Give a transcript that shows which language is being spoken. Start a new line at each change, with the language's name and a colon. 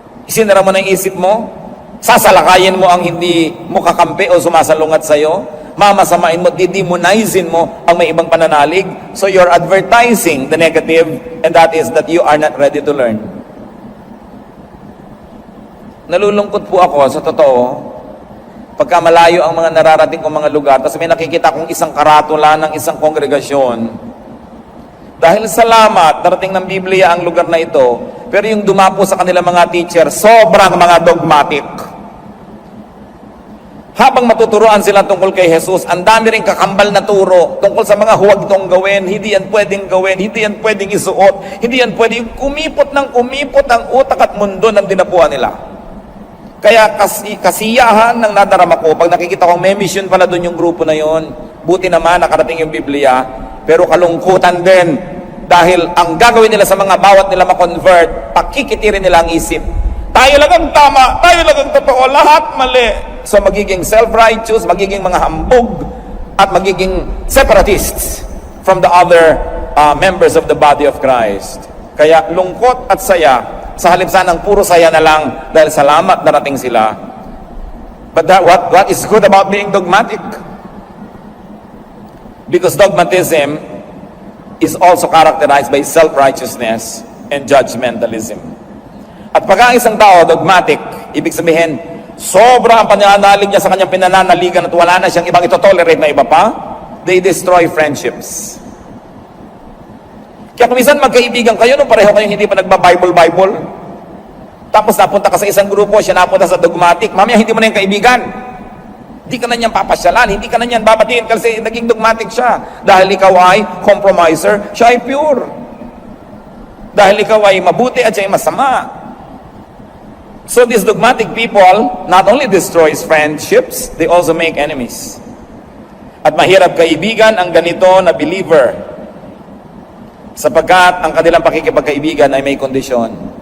Filipino: Isinara mo na yung isip mo, sasalakayin mo ang hindi mo kakampi o sumasalungat sa'yo, mamasamain mo, didemonizin mo ang may ibang pananalig.
English: So you're advertising the negative, and that is that you are not ready to learn.
Filipino: Nalulungkot po ako, sa totoo, pagka malayo ang mga nararating kong mga lugar, tapos may nakikita kong isang karatula ng isang kongregasyon. Dahil salamat, darating ng Biblia ang lugar na ito, pero yung dumapo sa kanila mga teacher, sobrang mga dogmatic. Habang matuturuan sila tungkol kay Jesus, ang dami rin kakambal na turo tungkol sa mga huwag itong gawin, hindi yan pwedeng gawin, hindi yan pwedeng isuot, hindi yan pwedeng kumipot ang utak at mundo ng dinapuan nila. Kaya kasiyahan ng nadarama ko, pag nakikita kong may mission pala doon yung grupo na yon, buti naman nakarating yung Biblia, pero kalungkutan din, dahil ang gagawin nila sa mga bawat nila ma-convert, pakikitirin nila ang isip. Tayo lang ang tama, tayo lang ang totoo, lahat mali. So magiging self-righteous, magiging mga hambog, at magiging
English: separatists from the other members of the body of Christ.
Filipino: Kaya lungkot at saya, sa halip sanang puro saya na lang dahil salamat narating sila.
English: But what is good about being dogmatic? Because dogmatism is also characterized by self-righteousness and judgmentalism.
Filipino: At pag ang isang tao dogmatic, ibig sabihin, sobra ang pananalig niya sa kanyang pinananaligan at wala na siyang ibang ito-tolerate na iba pa,
English: they destroy friendships.
Filipino: Kaya kung minsan magkaibigan kayo, nung pareho kayong hindi pa nagba-Bible, tapos napunta ka sa isang grupo, siya napunta sa dogmatic, mamaya hindi mo na yung kaibigan. Hindi ka na niyan papasyalan, hindi ka na niyan babatiin kasi naging dogmatic siya. Dahil ikaw ay compromiser, siya ay pure. Dahil ikaw ay mabuti at siya ay masama.
English: So these dogmatic people not only destroys friendships, they also make enemies.
Filipino: At mahirap kaibigan ang ganito na believer sapagkat ang kanilang pakikipagkaibigan ay may kondisyon.